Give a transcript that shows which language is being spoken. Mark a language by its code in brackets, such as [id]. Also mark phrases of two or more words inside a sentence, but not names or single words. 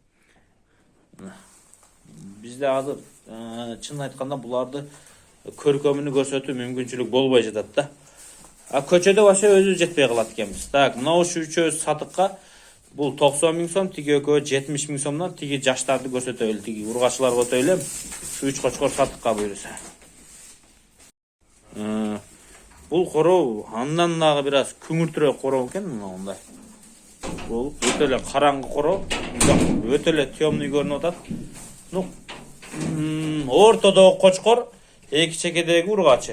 [ky] Бизде азыр чын айтканда буларды көркөмүнү көрсөтүү мүмкүнчүлүк болбой жатат да. Көчөдө вообще өзү жетпей калат экенбиз. Так, мына ушул үчөөбүз сатыкка. Бул 90 миң сом, тиги экөө 70 миң сомдон, тиги жаштарды көрсөтөлү, тиги ургачыларга өтөйлөм. Şu 3 Qoçqor сатыкка буйруса. Бул короо андан дагы biraz күңүртүрөөк короо экен, мындай. Бул өтө эле караңгы короо, өтө эле темный көрүнүп атат. Ну, ортодогу Qoçqor, эки чекедеги ургачы.